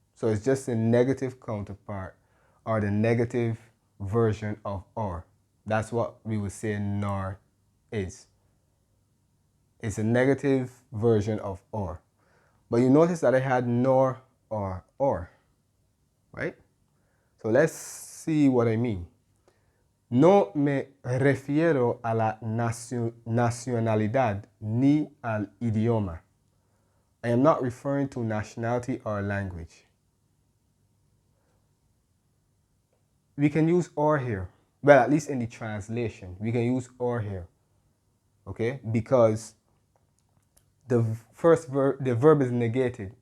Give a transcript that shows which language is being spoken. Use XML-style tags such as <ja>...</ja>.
<en>So it's just a negative counterpart or the negative version of or. That's what we would say nor is. It's a negative version of or. But you notice that I had nor or, right? So let's see what I mean.</en> <es>No me refiero a la nacionalidad ni al idioma.</es> <en>I am not referring to nationality or language. We can use or here. Well, at least in the translation, we can use or here. Okay? Because the verb is negated.</en>